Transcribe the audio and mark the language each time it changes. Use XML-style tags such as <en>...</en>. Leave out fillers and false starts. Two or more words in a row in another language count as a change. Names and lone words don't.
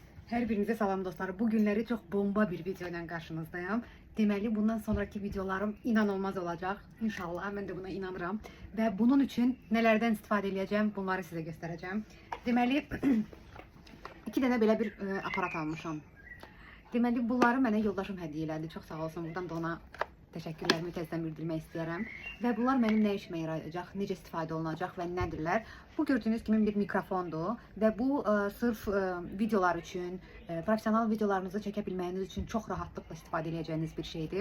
<tr>Her birinize</tr> <az>salam dostlar.</az> <tr>Bugünleri çok bomba bir video ile karşınızdayım. Deməli bundan sonraki videolarım inanılmaz olacak. İnşallah ben de buna inanıram. Ve bunun için nelerden istifadə edeceğim bunları size göstereceğim.</tr> <az>Deməli iki tane belə bir aparat almışam. Deməli bunları mənə yoldaşım hədiyyə elədi. Çox sağ olsun. Buradan da ona təşəkkürlərimi təzədən bildirmək istəyirəm. Və bunlar mənim nə işimə yarayacaq, necə istifadə olunacaq və nədirlər? Bu gördüyünüz kimi bir mikrofondur və bu sırf videolar üçün, profesional videolarınızı çəkə bilməyiniz üçün çox rahatlıqla istifadə edəcəyiniz bir şeydir.</az>